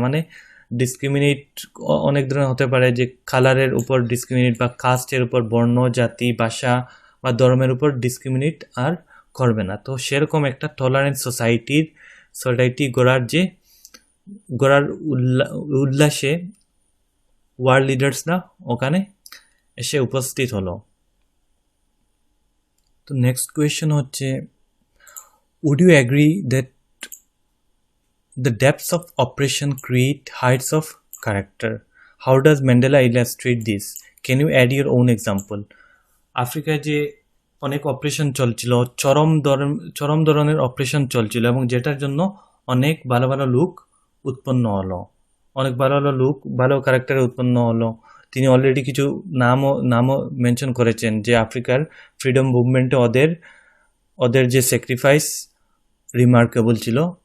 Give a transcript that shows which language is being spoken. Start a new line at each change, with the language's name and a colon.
Bangla: মানে ডিসক্রিমিনেট অনেক ধরনের হতে পারে, যে কালারের উপর ডিসক্রিমিনেট, বা কাস্টের উপর, বর্ণ, জাতি, ভাষা বা ধর্মের উপর ডিসক্রিমিনেট আর করবে না। তো সেরকম একটা টলারেন্ট সোসাইটি গড়ার উল্লাসে ওয়ার্ল্ড লিডার্সরা ওখানে এসে উপস্থিত হলো। তো নেক্সট কোয়েশ্চেন হচ্ছে,
English: would you agree that the depths of oppression create heights of character? How does Mandela illustrate this? Can you add your own example?
Bangla: আফ্রিকায় যে অনেক অপারেশন চলছিল, চরম ধরনের অপারেশন চলছিল, এবং যেটার জন্য অনেক ভালো ভালো লোক উৎপন্ন হলো, অনেক ভালো ভালো লোক ভালো ক্যারেক্টারে উৎপন্ন হলো। তিনি অলরেডি কিছু নামও মেনশন করেছেন, যে আফ্রিকার ফ্রিডম মুভমেন্টে ওদের যে স্যাক্রিফাইস রিমার্কেবল ছিল।